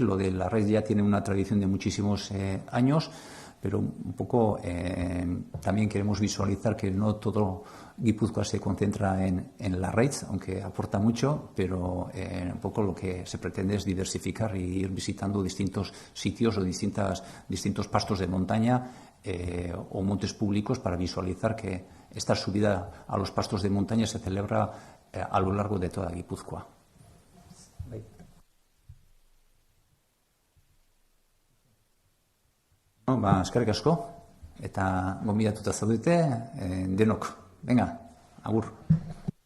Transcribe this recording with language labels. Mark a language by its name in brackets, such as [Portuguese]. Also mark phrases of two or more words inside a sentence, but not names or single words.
[Spanish] Lo de Larraitz ya tiene una tradición de muchísimos años, pero un poco también queremos visualizar que no todo Guipúzcoa se concentra en Larraitz, aunque aporta mucho, pero un poco lo que se pretende es diversificar y ir visitando distintos sitios o distintos pastos de montaña o montes públicos, para visualizar que esta subida a los pastos de montaña se celebra a lo largo de toda Guipúzcoa. [Basque] Eskerrik asko, eta gonbidatuta zaudete denok. [Spanish] Venga, agur.